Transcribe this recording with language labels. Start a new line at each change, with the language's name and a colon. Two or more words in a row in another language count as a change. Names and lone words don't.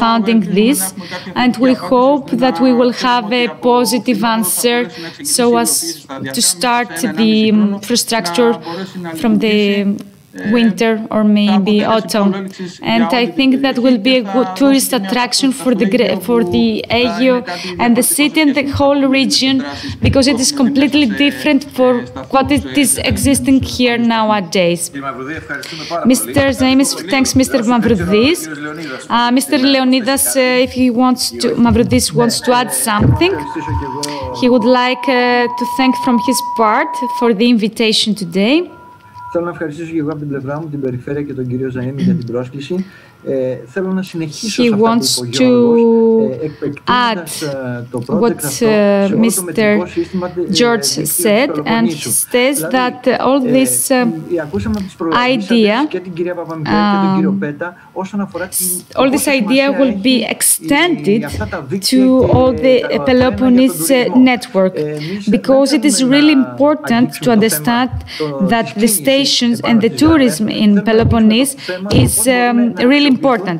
English: funding this, and we hope that we will have a positive answer so as to start the infrastructure from the winter or maybe autumn, and I think that will be a good tourist attraction for the Aigio and the city and the whole region, because it is completely different for what it is existing here nowadays. Mr. Zaimis thanks Mr. Mavroudis. Mr. Leonidas, if Mavroudis wants to add something, he would like to thank from his part for the invitation today.
Greek: Θέλω να ευχαριστήσω και εγώ από την πλευρά μου την Περιφέρεια και τον κύριο Ζαΐμη για την πρόσκληση. Θέλω να συνεχίσω σε αυτά που είπε ο Γιώργος, επεκτείνοντας το project αυτό σε όλο το μετρικό σύστημα της
English: and says that all this idea, all this idea will be extended to all the Peloponnese network, because it is really important to understand that the stations and the tourism in Peloponnese is really important.